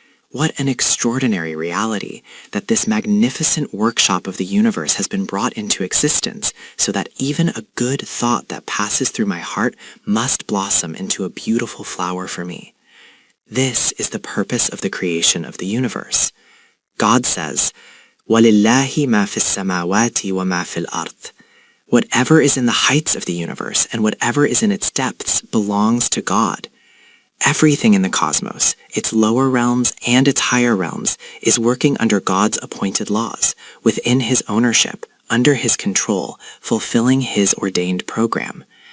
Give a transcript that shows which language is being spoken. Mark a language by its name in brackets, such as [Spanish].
[English] What an extraordinary reality that this magnificent workshop of the universe has been brought into existence so that even a good thought that passes through my heart must blossom into a beautiful flower for me. This is the purpose of the creation of the universe. God says, [Arabic] وَلِلَّهِ مَا فِي السَّمَاوَاتِ وَمَا فِي الْأَرْضِ. [English] Whatever is in the heights of the universe and whatever is in its depths belongs to God. Everything in the cosmos, its lower realms and its higher realms, is working under God's appointed laws, within His ownership, under His control, fulfilling His ordained program.